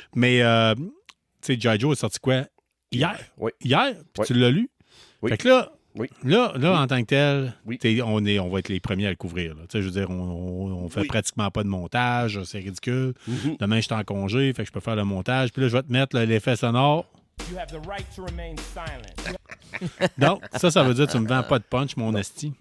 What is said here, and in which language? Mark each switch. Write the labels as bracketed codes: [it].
[fr] Mais, tu sais, G.I. Joe est sorti quoi? Hier. Oui. Hier, puis Oui. tu l'as lu. Oui. Fait que là, Oui. là en tant que tel, Oui. tu sais, on va être les premiers à le couvrir. Là. Tu sais, je veux dire, on fait Oui. pratiquement pas de montage, c'est ridicule. Mhm. Demain, je suis en congé, fait que je peux faire le montage. Puis là, je vais te mettre là, l'effet sonore. [en] You have the right to remain silent. [fr] Donc, ça veut dire que tu me vends pas de punch, mon esti.